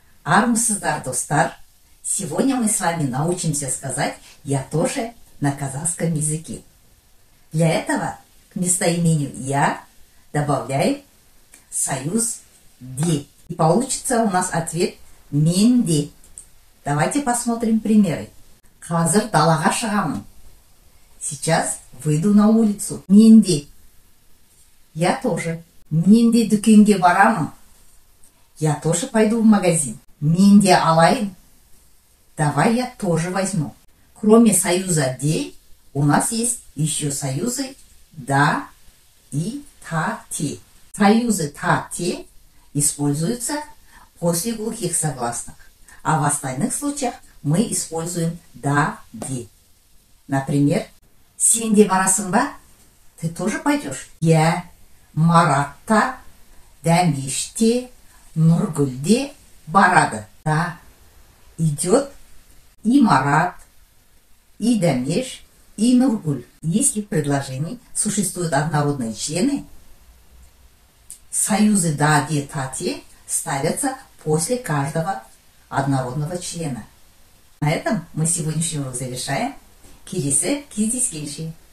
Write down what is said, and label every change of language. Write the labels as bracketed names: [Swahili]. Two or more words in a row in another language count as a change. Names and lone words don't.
[Kazakh] Армысыздар, достар! [Russian] Сегодня мы с вами научимся сказать «я тоже» на казахском языке. Для этого к местоимению «я» добавляем союз «де». И получится у нас ответ «менде». Давайте посмотрим примеры. [Kazakh] Қазір далаға шығамын. [Russian] Сейчас выйду на улицу. [Kazakh] Менде. [Russian] Я тоже. [Kazakh] Менде дүкенге барамын. [Russian] Я тоже пойду в магазин. [Kazakh] Менде алайын. [Russian] Давай я тоже возьму. Кроме союза «де» у нас есть еще союзы «да» и «та-те». Союзы «та-те» используются после глухих согласных, а в остальных случаях мы используем «да-де». Например, [Kazakh] «Сен де барасың ба?» [Russian] Ты тоже пойдешь? Я, [Kazakh] Марат та, Дәмеш те, Нұргүл де барады. [Russian] Да, идет и Марат, и Дәмеш, и Нұргүл. Если в предложении существуют однородные члены, союзы «да», «де», «та», «те» ставятся после каждого однородного члена. На этом мы сегодняшний урок завершаем. [Kazakh] Келесі кездескенше.